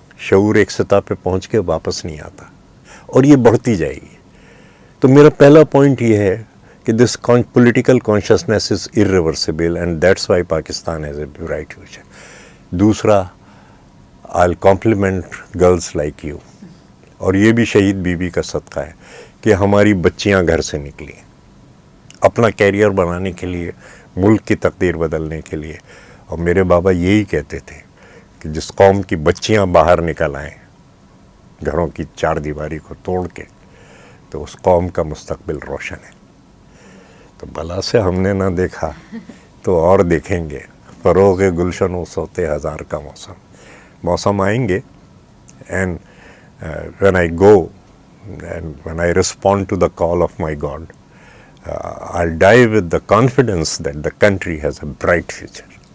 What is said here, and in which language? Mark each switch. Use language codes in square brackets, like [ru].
[hi] शऊर एक सतह पे पहुंच के वापस नहीं आता और ये बढ़ती जाएगी. तो मेरा पहला पॉइंट ये है कि [en] This political consciousness is irreversible and that's why Pakistan has a bright future. दूसरा, I'll compliment girls like you. [hi] और ये भी शहीद बीबी का सदका है कि हमारी बच्चियां घर से निकली अपना कैरियर बनाने के लिए, मुल्क की तकदीर बदलने के लिए. और मेरे बाबा यही कहते थे कि जिस कौम की बच्चियां बाहर निकल आएँ घरों की चार दीवारी को तोड़ के, तो उस कौम का मुस्तकबिल रोशन है. तो भला से हमने ना देखा तो और देखेंगे. फरोग़ गुलशन वो सोते हज़ार का मौसम आएंगे. [en] And when I go and when I respond to the call of my God, I'll die with the confidence that the country has a bright future.